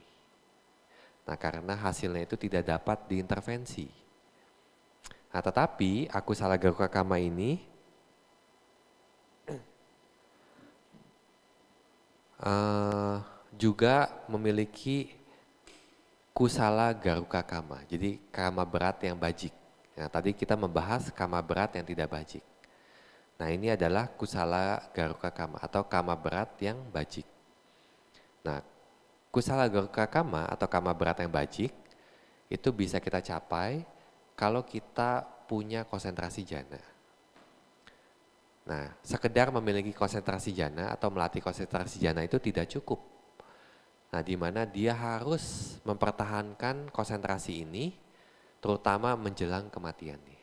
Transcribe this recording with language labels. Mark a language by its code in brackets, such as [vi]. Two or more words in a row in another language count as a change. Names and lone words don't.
[id] Nah karena hasilnya itu tidak dapat diintervensi. Nah tetapi [pi] aku salah garuka kama [id] ini juga memiliki [pi] kusala garuka kama. [id] Jadi kama berat yang bajik. Nah tadi kita membahas kama berat yang tidak bajik. Nah ini adalah [pi] kusala garuka kama [id] atau kama berat yang bajik. Nah [pi] kusala garuka kama [id] atau kama berat yang bajik itu bisa kita capai kalau kita punya konsentrasi jana. Nah sekedar memiliki konsentrasi jana atau melatih konsentrasi jana itu tidak cukup. Nah di mana dia harus mempertahankan konsentrasi ini terutama menjelang kematiannya.